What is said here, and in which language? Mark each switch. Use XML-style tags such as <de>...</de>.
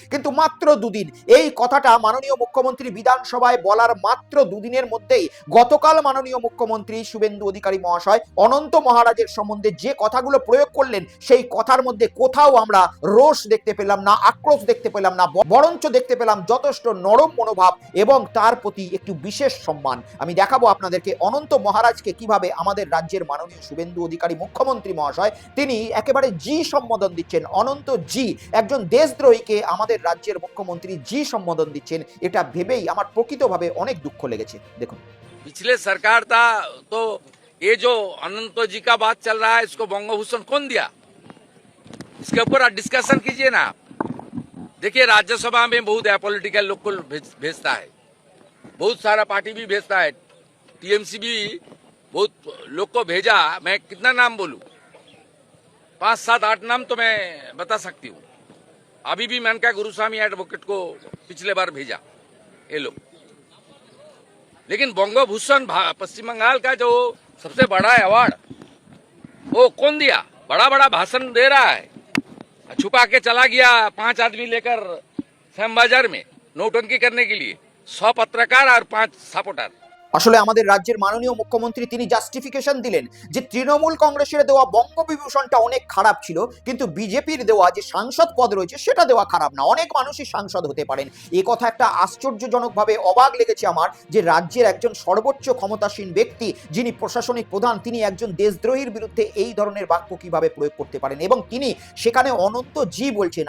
<bn>কিন্তু মাত্র দুদিন, এই কথাটা মাননীয় মুখ্যমন্ত্রী বিধানসভায় বলার মাত্র দুদিনের মধ্যেই গতকাল মাননীয় মুখ্যমন্ত্রী শুভেন্দু অধিকারী মহাশয় অনন্ত মহারাজের সম্বন্ধে যে কথাগুলো প্রয়োগ করলেন, সেই কথার মধ্যে কোথাও আমরা রোষ দেখতে পেলাম না, আক্রোশ দেখতে পেলাম না, বরঞ্চ দেখতে পেলাম যথেষ্ট নরম মনোভাব এবং তার প্রতি একটু বিশেষ সম্মান। আমি দেখাবো আপনাদেরকে অনন্ত মহারাজকে কিভাবে আমাদের রাজ্যের মাননীয় শুভেন্দু অধিকারী মুখ্যমন্ত্রী মহাশয় তিনি একেবারে জি সম্বোধন দিচ্ছেন। অনন্ত জি, একজন দেশদ্রোহীকে আমাদের রাজ্যের মুখ্যমন্ত্রী জি সম্বোধন দিচ্ছেন, এটা ভেবেই আমার প্রকৃতভাবে অনেক দুঃখ লেগেছে। দেখুন,</bn> <hi>पिछले सरकार था तो ये जो अनंत जी का बात चल रहा है इसको बंगभूषण कौन दिया, इसके ऊपर डिस्कशन कीजिए ना। देखिए राज्यसभा में बहुत अपोलिटिकल लोग को भेजता है, बहुत सारा पार्टी भी भेजता है, टीएमसी भी बहुत लोग को भेजा। मैं कितना नाम बोलूं, 5, 7, 8 नाम तो मैं बता सकती हूँ। अभी भी मेनका गुरुस्वामी एडवोकेट को पिछले बार भेजा ये लोग। लेकिन बंगभूषण पश्चिम बंगाल का जो सबसे बड़ा अवार्ड वो कौन दिया? बड़ा बड़ा भाषण दे रहा है, छुपा के चला गया 5 आदमी लेकर श्याम बाजार में नोटंकी करने के लिए, 100 पत्रकार और 5 सपोर्टर।</hi> <bn>আসলে আমাদের রাজ্যের মাননীয় মুখ্যমন্ত্রী তিনি জাস্টিফিকেশন দিলেন যে তৃণমূল কংগ্রেসের দেওয়া বঙ্গবিভূষণটা অনেক খারাপ ছিল, কিন্তু বিজেপির দেওয়া যে সাংসদ পদ রয়েছে সেটা দেওয়া খারাপ না, অনেক মানুষই সাংসদ হতে পারেন। এ কথা একটা আশ্চর্যজনকভাবে অবাক লেগেছে আমার, যে রাজ্যের একজন সর্বোচ্চ ক্ষমতাসীন ব্যক্তি যিনি প্রশাসনিক প্রধান, তিনি একজন দেশদ্রোহীর বিরুদ্ধে এই ধরনের বাক্য কিভাবে প্রয়োগ করতে পারেন, এবং তিনি সেখানে অনন্ত জি বলছেন।</bn>